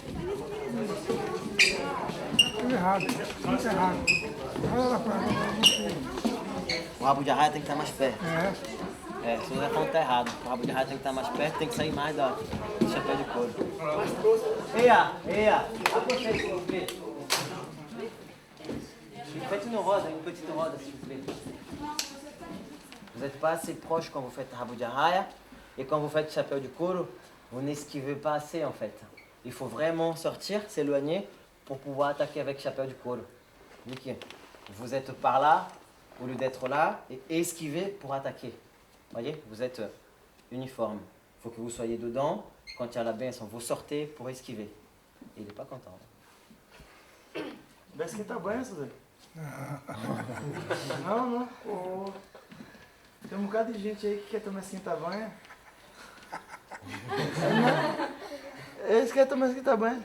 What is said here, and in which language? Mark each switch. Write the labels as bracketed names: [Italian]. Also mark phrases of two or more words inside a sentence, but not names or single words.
[Portuguese] Tudo errado, muito errado. Olha lá pra O rabo de arraia tem que estar mais perto. É. Se você falando tá errado. O rabo de arraia tem que estar mais perto, tem que sair mais do chapéu de couro. Eia, [French] approchez s'il vous plaît. Faites une petite roda s'il vous plaît. Vous n'êtes pas assez proche quand vous faites [Portuguese] rabo de arraia [French] et quand vous faites [Portuguese] chapéu de couro, [French] vous n'esquivez pas assez en fait. Il faut vraiment sortir, s'éloigner pour pouvoir attaquer avec [Portuguese] chapéu de couro. [French] Niki, vous êtes par là, au lieu d'être là, et esquiver pour attaquer. Voyez, vous êtes uniforme. Il faut que vous soyez dedans. Quand il y a la benção, vous sortez pour esquiver. Il n'est pas content. [Portuguese] Vai esquentar a benção, Zé? Não. Oh. Tem um bocado de gente aí que quer tomar esquentar banho. Eles querem tomar esquentar banho.